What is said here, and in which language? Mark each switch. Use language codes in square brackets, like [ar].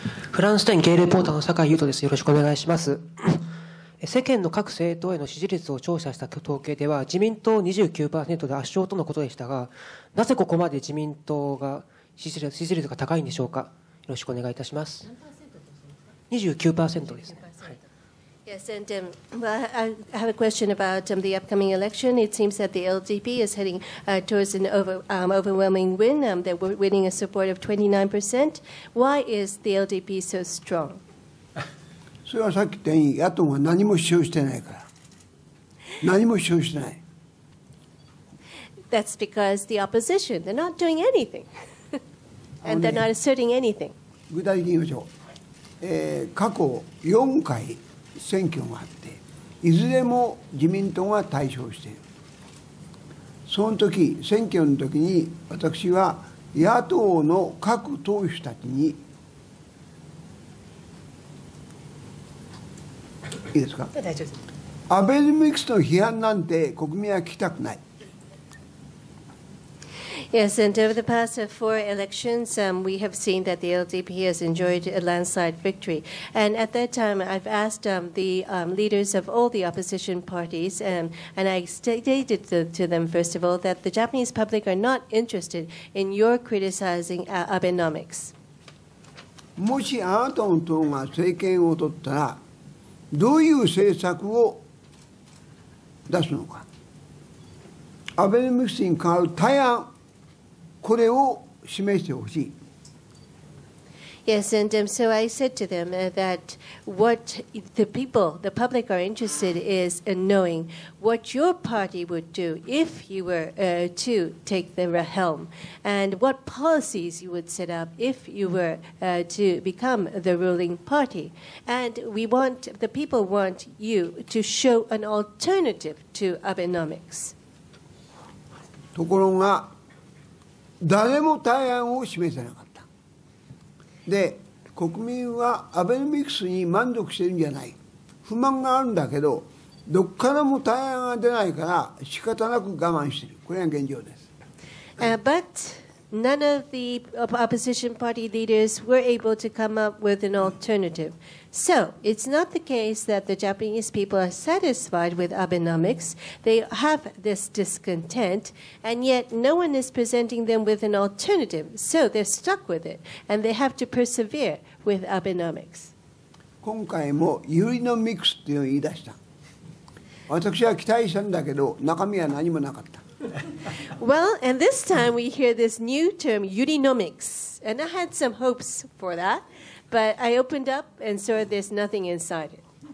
[ja] フランス店ゲイレポーターの酒井優斗です。よろしくお願いします。世間の各政党への支持率を調査した統計では自民党 29% で圧勝とのことでしたが、なぜここまで自民党が支持率が高いんでしょうか。よろしくお願いいたします。 29% ですね。はい。 [en] Yes, and well, I have a question about the upcoming election. It seems that the LDP is heading towards an overwhelming win. They're winning a support of 29%. Why is the LDP so strong? [ja] それはさっき言ったように野党が何も主張してないから。何も主張してない。 [en] That's because the opposition, they're not doing anything. And they're not asserting anything. [ja] 具体的に言いましょう。過去4回選挙があっていずれも自民党が大勝している。その時選挙の時に私は野党の各党首たちにいいですか、アベノミクスの批判なんて国民は聞きたくない。 [en] Yes, and over the past 4 elections, we have seen that the LDP has enjoyed a landslide victory. And at that time, I've asked the leaders of all the opposition parties, and I stated to them, first of all, that the Japanese public are not interested in your criticizing Abenomics. [ja] もしあなたの党が政権を取ったら、どういう政策を出すのか。アベノミクスに代わる対案、これを示してほしい。 [en] Yes, and so I said to them that what the public are interested is in knowing what your party would do if you were to take the helm, and what policies you would set up if you were to become the ruling party. And the people want you to show an alternative to Abenomics. [ja] ところが、誰も対案を示せなかった。で、国民はアベノミクスに満足してるんじゃない。不満があるんだけど、どっからも対案が出ないから仕方なく我慢している。これが現状です。 [en] But none of the opposition party leaders were able to come up with an alternative. So it's not the case that the Japanese people are satisfied with Abenomics. They have this discontent, and yet no one is presenting them with an alternative. So they're stuck with it, and they have to persevere with Abenomics. [ja] 今回もユリノミクスっていうのを言い出した。私は期待したんだけど、中身は何もなかった。 [en] Well, and this time we hear this new term, Urinomics, and I had some hopes for that, but I opened up and saw there's nothing inside it.